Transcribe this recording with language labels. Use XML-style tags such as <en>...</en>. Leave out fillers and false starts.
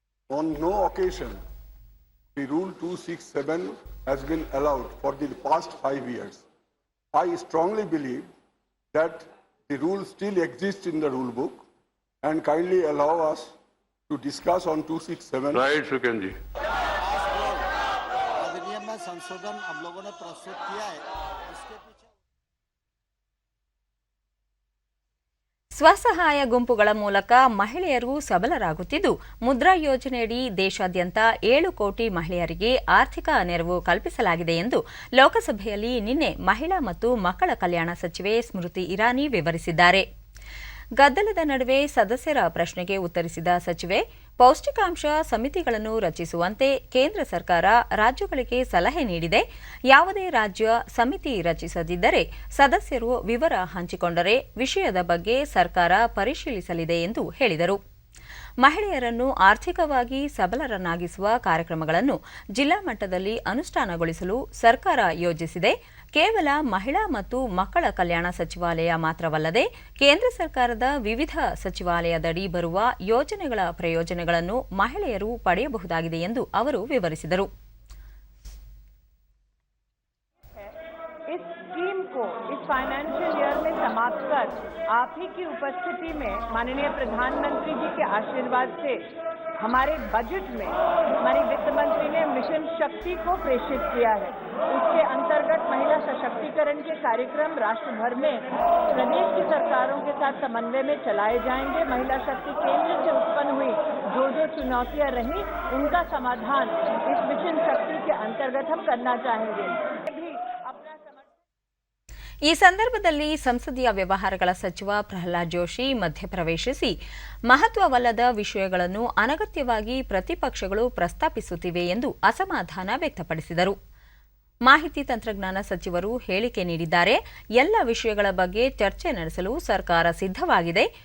<en>On no occasion the Rule 267 has been allowed for the past 5 years. I strongly believe that the rule still exists in the rule book and kindly allow us to discuss on 267. Right, Sukhen ji.</en> <hi>अधिनियम में संशोधन हम लोगों ने प्रस्तुत किया है.</hi> <kn>ಸ್ವಸಹಾಯ ಗುಂಪುಗಳ ಮೂಲಕ ಮಹಿಳೆಯರು ಸಬಲರಾಗುತ್ತಿದ್ದು, ಮುದ್ರಾ ಯೋಜನೆಯಡಿ ದೇಶಾದ್ಯಂತ 7 ಕೋಟಿ ಮಹಿಳೆಯರಿಗೆ ಆರ್ಥಿಕ ನೆರವು ಕಲ್ಪಿಸಲಾಗಿದೆ ಎಂದು ಲೋಕಸಭೆಯಲ್ಲಿ ನಿನ್ನೆ ಮಹಿಳಾ ಮತ್ತು ಮಕ್ಕಳ ಕಲ್ಯಾಣ ಸಚಿವೆ ಸ್ಮೃತಿ ಇರಾನಿ ವಿವರಿಸಿದ್ದಾರೆ. ಗದ್ದಲದ ನಡುವೆ ಸದಸ್ಯರ ಪ್ರಶ್ನೆಗೆ ಉತ್ತರಿಸಿದ ಸಚಿವೆ, ಪೌಷ್ಟಿಕಾಂಶ ಸಮಿತಿಗಳನ್ನು ರಚಿಸುವಂತೆ ಕೇಂದ್ರ ಸರ್ಕಾರ ರಾಜ್ಯಗಳಿಗೆ ಸಲಹೆ ನೀಡಿದೆ. ಯಾವುದೇ ರಾಜ್ಯ ಸಮಿತಿ ರಚಿಸದಿದ್ದರೆ ಸದಸ್ಯರು ವಿವರ ಹಂಚಿಕೊಂಡರೆ ವಿಷಯದ ಬಗ್ಗೆ ಸರ್ಕಾರ ಪರಿಶೀಲಿಸಲಿದೆ ಎಂದು ಹೇಳಿದರು. ಮಹಿಳೆಯರನ್ನು ಆರ್ಥಿಕವಾಗಿ ಸಬಲರನ್ನಾಗಿಸುವ ಕಾರ್ಯಕ್ರಮಗಳನ್ನು ಜಿಲ್ಲಾ ಮಟ್ಟದಲ್ಲಿ ಅನುಷ್ಠಾನಗೊಳಿಸಲು ಸರ್ಕಾರ ಯೋಜಿಸಿದೆ. ಕೇವಲ ಮಹಿಳಾ ಮತ್ತು ಮಕ್ಕಳ ಕಲ್ಯಾಣ ಸಚಿವಾಲಯ ಮಾತ್ರವಲ್ಲದೆ ಕೇಂದ್ರ ಸರ್ಕಾರದ ವಿವಿಧ ಸಚಿವಾಲಯದಡಿ ಬರುವ ಯೋಜನೆಗಳ ಪ್ರಯೋಜನಗಳನ್ನು ಮಹಿಳೆಯರು ಪಡೆಯಬಹುದಾಗಿದೆ ಎಂದು ಅವರು ವಿವರಿಸಿದರು.</kn> <hi>इस स्कीम को इस फाइनेंशियल ईयर में समाप्त कर आप ही की उपस्थिति में माननीय प्रधानमंत्री जी के आशीर्वाद से हमारे बजट में हमारी वित्त मंत्री ने मिशन शक्ति को प्रेषित किया है. उसके अंतर्गत महिला सशक्तिकरण के कार्यक्रम राष्ट्र भर में प्रदेश की सरकारों के साथ समन्वय में चलाए जाएंगे. महिला शक्ति केंद्र से उत्पन्न हुई जो चुनौतियां रही उनका समाधान इस मिशन शक्ति के अंतर्गत हम करना चाहेंगे.</hi> <kn>ಈ ಸಂದರ್ಭದಲ್ಲಿ ಸಂಸದೀಯ ವ್ಯವಹಾರಗಳ ಸಚಿವ ಪ್ರಹ್ಲಾದ್ ಜೋಶಿ ಮಧ್ಯಪ್ರವೇಶಿಸಿ ಮಹತ್ವವಲ್ಲದ ವಿಷಯಗಳನ್ನು ಅನಗತ್ಯವಾಗಿ ಪ್ರತಿಪಕ್ಷಗಳು ಪ್ರಸ್ತಾಪಿಸುತ್ತಿವೆ ಎಂದು ಅಸಮಾಧಾನ ವ್ಯಕ್ತಪಡಿಸಿದರು. ಮಾಹಿತಿ ತಂತ್ರಜ್ಞಾನ ಸಚಿವರು ಹೇಳಿಕೆ ನೀಡಿದ್ದಾರೆ. ಎಲ್ಲ ವಿಷಯಗಳ ಬಗ್ಗೆ ಚರ್ಚೆ ನಡೆಸಲು ಸರ್ಕಾರ ಸಿದ್ಧವಾಗಿದೆ.</kn>